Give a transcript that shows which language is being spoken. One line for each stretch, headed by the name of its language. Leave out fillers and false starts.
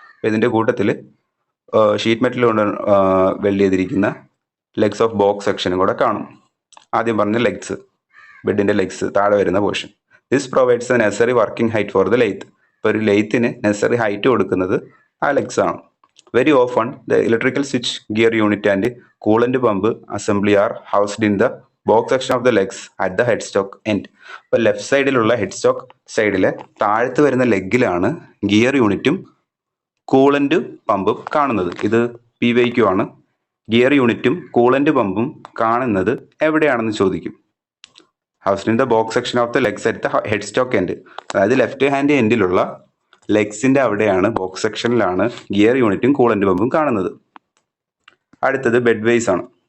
Malayalam: അപ്പോൾ ഇതിൻ്റെ കൂട്ടത്തിൽ ഷീറ്റ് മെറ്റൽ കൊണ്ട് വെൽഡ് ചെയ്തിരിക്കുന്ന ലെഗ്സ് ഓഫ് ബോക്സ് സെക്ഷനും കൂടെ കാണും. ആദ്യം പറഞ്ഞ ലെഗ്സ്, ബെഡിൻ്റെ ലെഗ്സ് താഴെ വരുന്ന portion.
English: This provides the necessary working height for the lathe.
Malayalam: ഇപ്പോൾ ഒരു ലെയ്ത്തിന് നെസറി ഹൈറ്റ് കൊടുക്കുന്നത് ആ ലെഗ്സ് ആണ്.
English: Very often, the electrical switch gear unit and coolant pump assembly are housed in the box section of the legs at the headstock end.
Malayalam: അപ്പോൾ left സൈഡിലുള്ള ഹെഡ്സ്റ്റോക്ക് സൈഡിലെ താഴത്ത് വരുന്ന ലെഗിലാണ് ഗിയർ യൂണിറ്റും കൂളൻ്റ് പമ്പും കാണുന്നത്. ഇത് PYQ ആണ്. ഗിയർ യൂണിറ്റും കൂളൻ്റ് പമ്പും കാണുന്നത് എവിടെയാണെന്ന് ചോദിക്കും.
English: Housed in the box section of the legs at the headstock end.
Malayalam: അതായത് ലെഫ്റ്റ് ഹാൻഡ് എൻഡിലുള്ള ലെഗ്സിൻ്റെ അവിടെയാണ്, ബോക്സ് സെക്ഷനിലാണ് ഗിയർ യൂണിറ്റും കൂളൻ്റ് പമ്പും കാണുന്നത്. അടുത്തത് ബെഡ് വേസ് ആണ്.